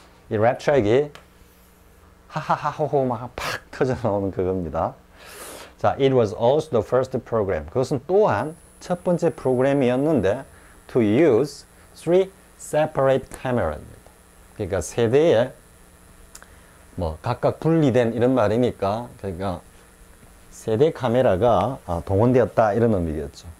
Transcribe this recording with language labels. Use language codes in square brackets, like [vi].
[ko] 이 랩 트랙이 하하하호호 막 팍 터져 나오는 그겁니다. [en] 자, it was also the first program. [ko] 그것은 또한 첫 번째 프로그램이었는데 [en] to use three separate cameras [ko] 입니다. 그러니까 세 대의 뭐 각각 분리된 이런 말이니까 그러니까 세 대 카메라가 동원되었다 이런 의미겠죠.